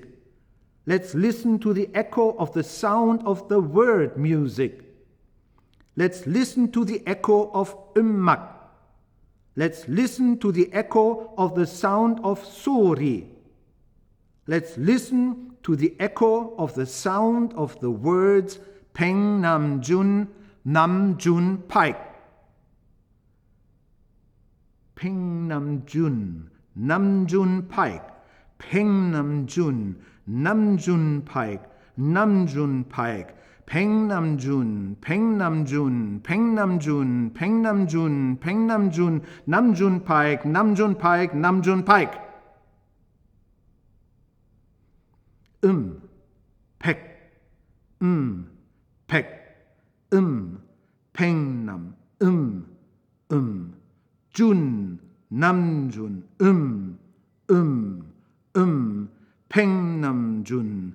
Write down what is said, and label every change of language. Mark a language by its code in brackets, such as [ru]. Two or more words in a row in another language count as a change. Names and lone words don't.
[en] Let's listen to the echo of the sound of the word music. Let's listen to the echo of immak. Let's listen to the echo of the sound of sori. Let's listen to the echo of the sound of the words Pengnamjun, June Paik. Pengnamjun, June Paik. Pengnamjun, June Paik. June Paik. [ko] 백남준, 백남준, 백남준, 백남준, 백남준, 남준 파익, 남준 파익, 남준 파익. 백, 백, 백남, 준, 남준, 백남준,